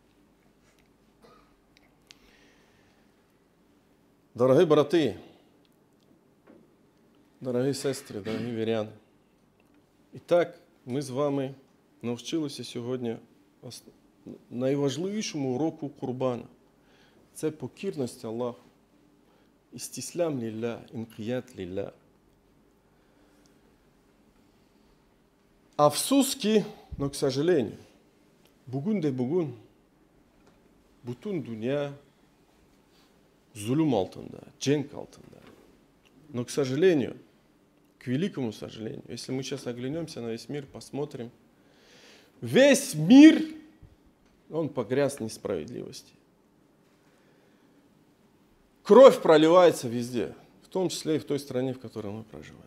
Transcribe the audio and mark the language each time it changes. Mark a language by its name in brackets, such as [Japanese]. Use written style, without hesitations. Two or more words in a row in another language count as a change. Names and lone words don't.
[Ukrainian] Дорогі брати, дорогі сестри, дорогі віряни. І так, ми з вами навчилися сьогодні найважливішому уроку Курбана. Це покірність Аллаху. [Arabic] استسلام لله، انقياد لله. [Russian] Afsus но, к сожалению, [Crimean Tatar] bugün de bugün bütün dünya zulüm altında, cenk altında. [Russian] Но, к сожалению, к великому сожалению, если мы сейчас оглянемся на весь мир, посмотрим, весь мир, он погряз в несправедливости. Кровь проливается везде, в том числе и в той стране, в которой мы проживаем.